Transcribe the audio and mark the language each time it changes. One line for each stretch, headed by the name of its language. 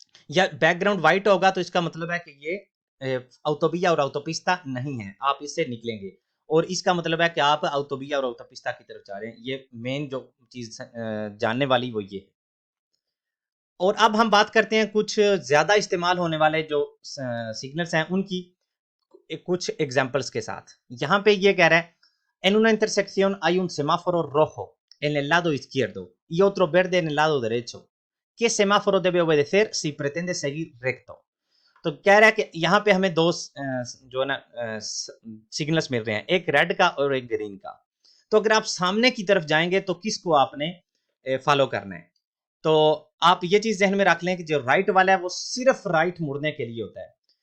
Hindi: या background white होगा तो इसका मतलब है कि ये ऑटोबिया और ऑटोपिस्ता नहीं है, आप इससे निकलेंगे। और इसका मतलब है कि आप ऑटोबिया और ऑटोपिस्ता की तरफ जा रहे हैं। ये मेन जो चीज जानने वाली वो ये है। और अब हम बात करते हैं कुछ ज्यादा इस्तेमाल होने वाले जो सिग्नल्स हैं उनकी कुछ एग्जांपल्स के साथ। यहाँ पे ये कह रहा है
Spanish: en una intersección hay un semáforo rojo en el lado izquierdo y otro verde en el lado derecho. ¿Qué semáforo debe obedecer si pretende seguir recto?
Hindi: तो कह रहा है कि यहाँ पे हमें दो जो है ना सिग्नल्स मिल रहे हैं, एक रेड का और एक ग्रीन का। तो अगर आप सामने की तरफ जाएंगे तो किसको आपने फॉलो करना है? तो आप ये चीज ध्यान में रख लें कि जो राइट वाला है वो सिर्फ राइट मुड़ने के लिए होता है।